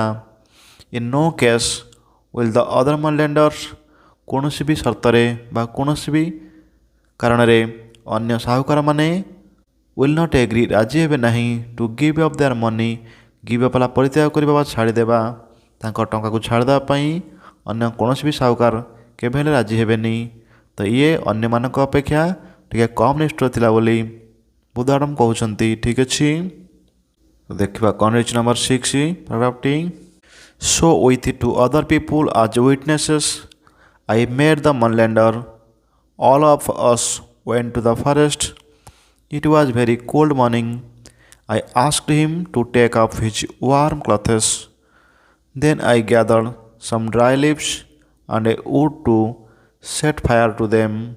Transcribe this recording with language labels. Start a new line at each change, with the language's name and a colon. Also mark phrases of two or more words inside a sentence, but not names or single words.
English: In no case will the other moneylenders,
Odia: କୌଣସି ବି ସର୍ତ୍ତରେ ବା କୌଣସି ବି କାରଣରେ ଅନ୍ୟ ସାହୁକାରମାନେ
English: will not agree,
Odia: ରାଜି ହେବେ ନାହିଁ
English: to give up their money, give up
Odia: ହେଲା ପରିତ୍ୟାଗ କରିବା ବା ଛାଡ଼ିଦେବା, ତାଙ୍କ ଟଙ୍କାକୁ ଛାଡ଼ିଦେବା ପାଇଁ ଅନ୍ୟ କୌଣସି ବି ସାହୁକାର କେବେ ହେଲେ ରାଜି ହେବେନି। ତ ଇଏ ଅନ୍ୟମାନଙ୍କ ଅପେକ୍ଷା ଟିକେ କମ୍ ନିଷ୍ଠୁର ଥିଲା ବୋଲି ବୁଦ୍ଧ କହୁଛନ୍ତି। ଠିକ୍ ଅଛି, ଦେଖିବା କ'ଣ ରହିଛି ନମ୍ବର 6 ପାରାଗ୍ରାଫଟି।
English: So with 2 other people as witnesses, I met the moneylander. All of us went to the forest. It was very cold morning. I asked him to take off his warm clothes. Then I gathered some dry leaves and a wood to set fire to them.